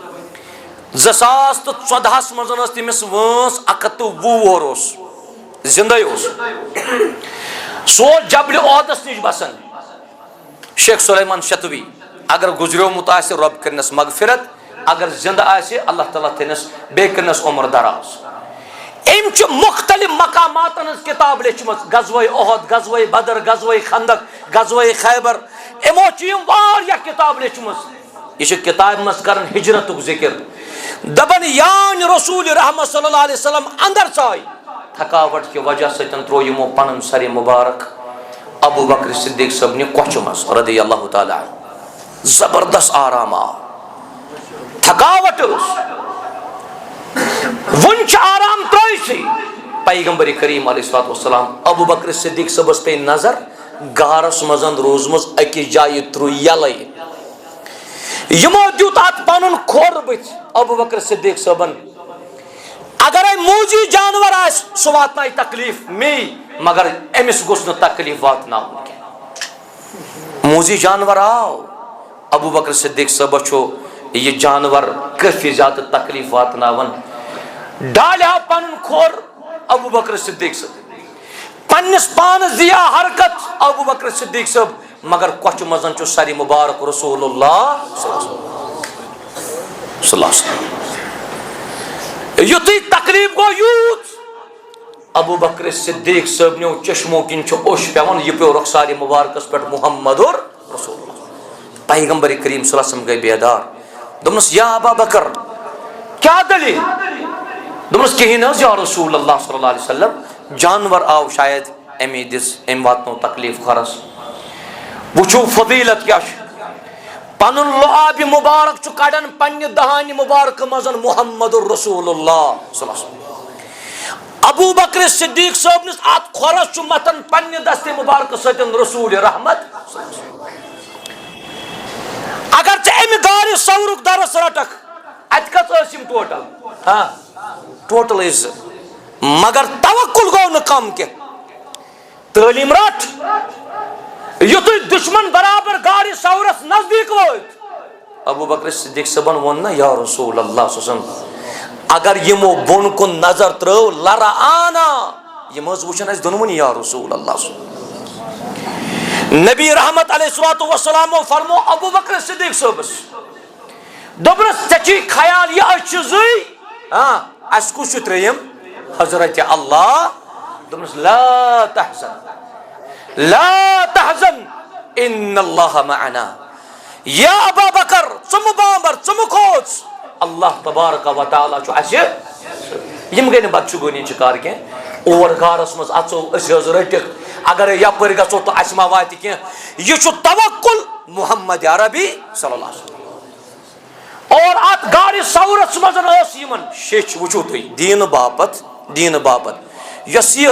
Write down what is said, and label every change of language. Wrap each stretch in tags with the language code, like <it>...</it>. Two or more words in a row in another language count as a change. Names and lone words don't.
<ks>2014 منٛز ٲس تٔمِس وٲنٛس 120 وُہُر اوس زندے اوس سُہ اوس جبلہِ عہدس نِش بسان شیخ سلیمان شتوی اگر گُزریومُت آسہِ رۄب کٔرنس مغفرت اگر زندٕ آسہِ اللہ تعالیٰ تھٲینس بیٚیہِ کٔرنس عمر دراز أمۍ چھُ مختلف مقاماتن ہٕنٛز کِتاب لیچھمٕژ غزوہ عہد غزوہ بدر غزوہ خندق غزوہ خیبر یِمو چھِ یِم واریاہ کِتاب لیچھمٕژ یہ چھِ کِتابہِ منٛز کران ہجرتُک ذکر دپان یانہِ رسول رحمت</ks> <ar>صلی اللہ علیہ وسلم</ar> <ks>اندر ژاے تھکاوٹ کہِ وجہ سۭتۍ ترٛوو یِمو پنُن سرِ مُبارک ابو بکر صدیق صٲبنہِ کۄچھِ منٛز</ks> <ar>رضی اللہ تعالیٰ عنہ</ar> <ks>زبردست آرام آو تھکاوٹ ٲس ون چھُ آرام ترٲیسٕے پیغمبر کریم</ks> <ar>علیہ الصلوۃ والسلام</ar> <ks>ابو بکر صدیق صٲبس پے نظر غارس منٛز روٗزمٕژ أکِس جایہِ ترٛوو یلے یِمو دیُت اتھ پنُن کھۄر بٕتھِ ابو بکر صدیق صٲبن اگرے موٗجی جانور آسہِ سُہ واتنایہِ تکلیٖف مے مگر أمِس گوٚژھ نہٕ تکلیٖف واتناوُن کینٛہہ موٗجی جانور آو ابو بکر صدیق صٲبس چھُ یہ جانور کٲفی زیادٕ تکلیٖف واتناوان ڈالیو پنُن کھۄر ابو بکر صدیق صٲب پننس پانس دیا حرکت ابو بکر صدیق صٲب مگر کۄچھِ منٛز چھُ سرِ مُبارک رسول اللہ</ks> <ar>صلی اللہ علیہ وسلم</ar> <ks>یُتھُے تکلیٖف گوٚو یوٗت ابو بکر صدیق صٲبنیو چشمو کِنۍ چھُ اوٚش پیوان یہِ پیوٚو رۄخسارِ مُبارکس پٮ۪ٹھ محمد رسول اللہ پیغمبر کریم</ks> <ar>صلی اللہ علیہ وسلم</ar> <ks>گٔے بیدار دوٚپنس یا ابا بکر کیا دلیل دوٚپنس کہیٖنۍ نہٕ حظ یا رسول اللہ</ks> <ar>صلی اللہ علیہ وسلم</ar> <ks>جانور آو شاید امی دِژ أمۍ واتنو تکلیٖف کھۄرس وٕچھو فضیلت کیاہ چھُ پنُن لعابِ مُبارک چھُ کڑان پننہِ دہانہِ مُبارکہٕ منٛز محمد رسول اللہ</ks> <ar>صلی اللہ علیہ وسلم</ar> <ks>ابو بکر صدیق صٲبنِس اتھ کھۄرس چھُ متھان پننہِ دستہِ مُبارکہٕ سۭتۍ رسول رحمت اگر ژٕ امہِ گاڑِ سورُک درس رٹکھ اتہِ کٔژ ٲسۍ یِم ٹوٹل ٲسۍ 2 مگر توکل گوٚو نہٕ کم کینٛہہ تعلیٖم رٹ یُتھُے دشمن برابر گاڑِ سورس نزدیٖک وٲتۍ ابو بکر صدیق صٲبن ووٚن نہ یا رسول اللہ</ks> <ar>صلی اللہ علیہ وسلم</ar> <ks>اگر یِمو بۄن کُن نظر ترٲو لرا آنا یِم حظ وٕچھن اسہِ دۄنوٕنی یا رسول اللہ نبی رحمت</ks> <ar>علیہ الصلوۃ والسلامو</ar> <ks>فرمو ابو بکر صدیق صٲبس دوٚپنَس ژےٚ چھُے خیال یہِ أسۍ چھِ زٕے اَسہِ کُس چھُ ترٛیٚیِم حضرت اللہ دوٚپنَس</ks> <ar>لا تحزن ان اللہ معنا یا ابا بکر</ar> <ks>ژٕ مہٕ بامبر ژٕ مہٕ کھوژ اللہ تبارک و تعالیٰ چھُ اَسہِ یِم گٔے نہٕ بدشگوٗنی شِکار کینٛہہ اور گارس منٛز اژو أسۍ حظ رٔٹِکھ اگرے یپٲرۍ گژھو تہٕ اَسہِ ما واتہِ کینٛہہ یہِ چھُ توکُل محمد عربی</ks> <ar>صلی اللہ علیہ وسلم</ar> <ks>اور اتھ گاڑِ سورس منٛز ٲس یِمن شیٚچھ وٕچھو تُہۍ دیٖنہٕ باپت یۄس یہِ</ks>